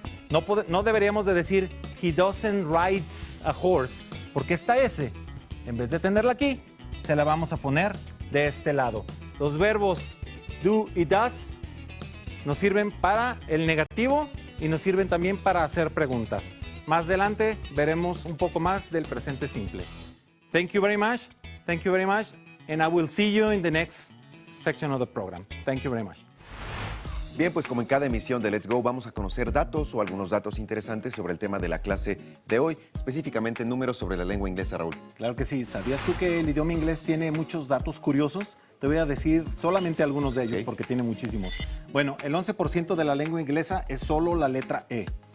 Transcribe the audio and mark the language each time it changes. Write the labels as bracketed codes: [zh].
[es] No deberíamos de decir [en] he doesn't rides a horse, [es] porque esta S, en vez de tenerla aquí, se la vamos a poner de este lado. Los verbos do y does nos sirven para el negativo y nos sirven también para hacer preguntas. Más adelante veremos un poco más del presente simple. [en] Thank you very much, and I will see you in the next section of the program. Thank you very much. [es] Bien, pues como en cada emisión de Let's Go, vamos a conocer datos o algunos datos interesantes sobre el tema de la clase de hoy, específicamente números sobre la lengua inglesa, Raúl. Claro que sí. ¿Sabías tú que el idioma inglés tiene muchos datos curiosos? Te voy a decir solamente algunos de ellos, Ok. porque tiene muchísimos. Bueno, el 11% de la lengua inglesa es solo la letra E.